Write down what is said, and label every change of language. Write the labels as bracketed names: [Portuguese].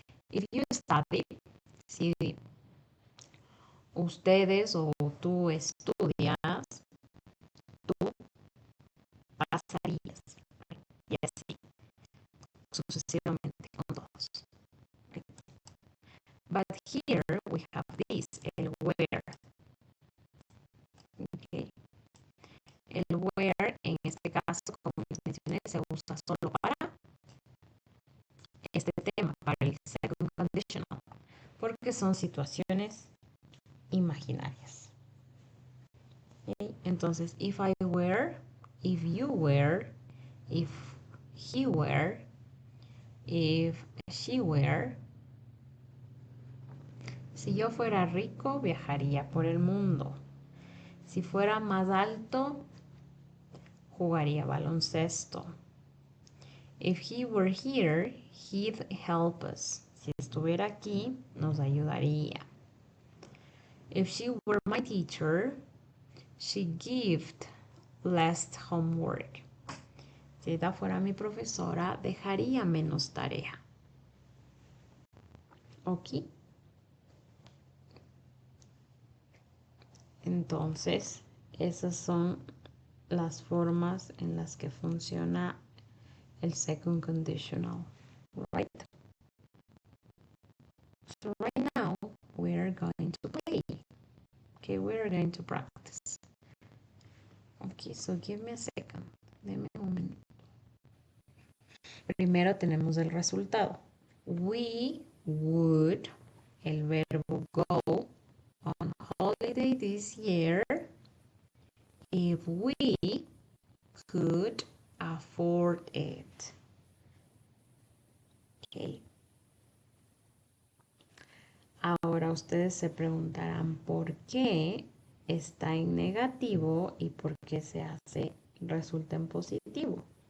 [English] If you study, [Spanish] si ustedes o tú estudias, tú pasarías. Y así, sucesivamente con todos. [English] Okay. But here we have this, el where. Okay. [Spanish] El where, en este caso, como les mencioné, se usa solo para este tema, para el second conditional, porque son situaciones imaginarias. [English] Okay. Entonces, if I were, if you were, if he were, if she were. [Spanish] Si yo fuera rico, viajaría por el mundo. Si fuera más alto, jugaría baloncesto. [English] If he were here, he'd help us. [Spanish] Si estuviera aquí, nos ayudaría. [English] If she were my teacher, she'd give less homework. [Spanish] Si ella fuera mi profesora, dejaría menos tarea. ¿Ok? Entonces, esas son las formas en las que funciona el second conditional, right? [English] So right now, we're going to play. Okay, we're going to practice. Okay, so give me a second. [Spanish] Deme un momento. Primero tenemos el resultado. [English] We would, [Spanish] el verbo [English] go, on holiday this year if we could afford it. Okay. [Spanish] Ahora ustedes se preguntarán por qué está en negativo y por qué resulta en positivo.